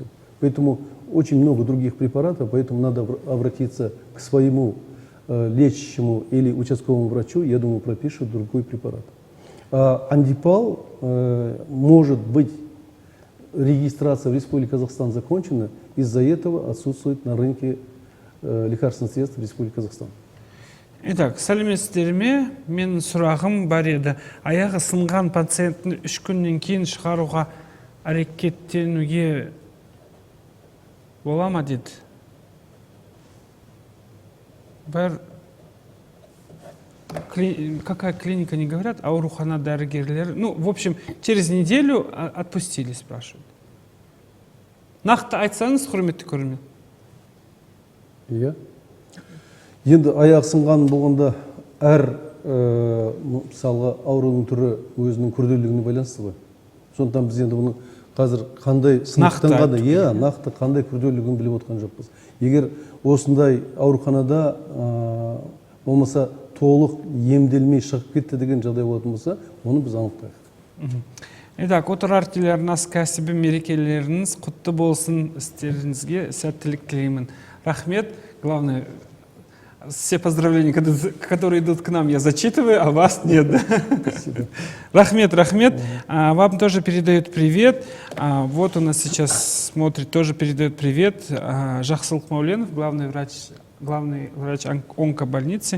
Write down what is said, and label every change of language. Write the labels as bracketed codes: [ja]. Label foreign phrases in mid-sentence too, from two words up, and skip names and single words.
[ru] Поэтому очень много других препаратов, поэтому надо обратиться к своему лечащему или участковому врачу, я думаю, пропишут другой препарат. А антипал, может быть, регистрация в Республике Казахстан закончена, из-за этого отсутствует на рынке лекарственных средств в Республике Казахстан. Итак, [kk] сәлеметсіздер ме? Менің сұрағым бар еді. Аяғы сынған пациентті 3 күннен кейін шығаруға әрекеттенуге бола ма деді. [ru] Какая клиника, не говорят, [kk] аурухана дәрігерлері. [ru] Ну, в общем, через неделю отпустили, спрашивают. [kk] Нақты айтсаңыз, құрметті көрермен. Иә. Енді аяқ сынған болғанда мысалға аурудың түрі өзінің күрделілігіне байланысты ғой. Сондықтан біз енді бұны қазір қандай сынақтан нақты қандай күрделілігін біліп отқан жоқпыз. Егер осындай ауруханада болмаса толық емделмей шығып кетті деген жағдай болатын болса, оны біз анықтайық. Итак, отырар телеарнасы кәсіби мерекелеріңіз құтты болсын, істеріңізге сәттілік тілеймін. Рахмет. [ru] Главное, все поздравления, которые идут к нам, я зачитываю, а вас нет. Спасибо. [kk] Рахмет. [ru] Вам тоже передают привет. Вот у нас сейчас смотрит, тоже передает привет. Жахсылк Мауленов, главный врач онкобольницы.